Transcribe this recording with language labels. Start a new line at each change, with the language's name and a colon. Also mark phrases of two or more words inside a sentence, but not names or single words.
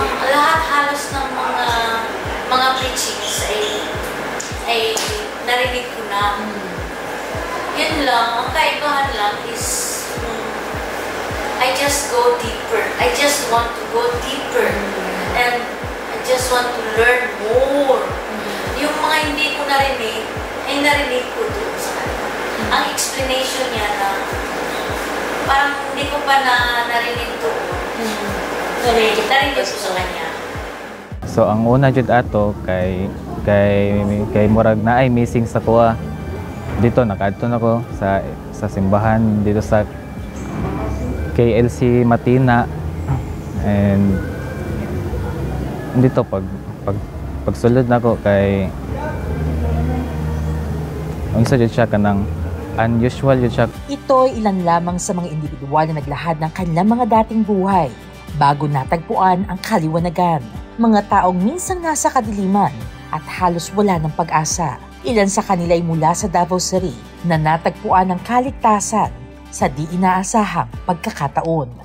Filipino: lahat halos ng mga preachings ay narinig ko na. Yun lang, ang kaibahan lang is
English: I just go deeper. I just want to go deeper. And I just want to learn more.
Filipino: Yung mga hindi ko narinig, ay narinig ko doon sa kanya. Ang explanation niya na parang hindi ko pa narinig doon. Narinig ko sa kanya.
Cebuano: So ang una jud ato kay murag na ay missing sa kuha. Dito nakadto nako sa simbahan dito sa KLC Matina, and dito pagsulod nako kay unsa jud siya kanang unusual jud siya.
Filipino: Ito ay ilan lamang sa mga individual na naglahad ng kanilang mga dating buhay bago natagpuan ang kaliwanagan. Mga taong minsang nasa kadiliman at halos wala ng pag-asa. Ilan sa kanila ay mula sa Davao City na natagpuan ng kaligtasan sa di inaasahang pagkakataon.